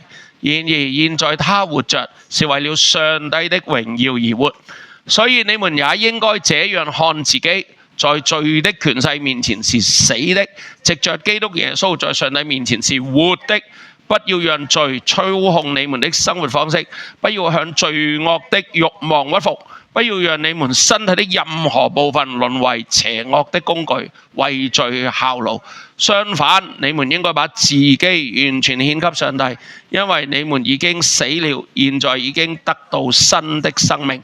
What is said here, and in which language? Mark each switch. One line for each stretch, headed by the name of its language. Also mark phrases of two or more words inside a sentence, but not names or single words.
Chinese: 然而現在他活着，是為了上帝的榮耀而活。所以你們也應該這樣看自己。在罪的權勢面前是死的，藉着基督耶穌在上帝面前是活的。不要讓罪操控你們的生活方式，不要向罪惡的慾望屈服，不要讓你們身體的任何部分淪為邪惡的工具，為罪效勞。相反，你們應該把自己完全獻給上帝，因為你們已經死了，現在已經得到新的生命。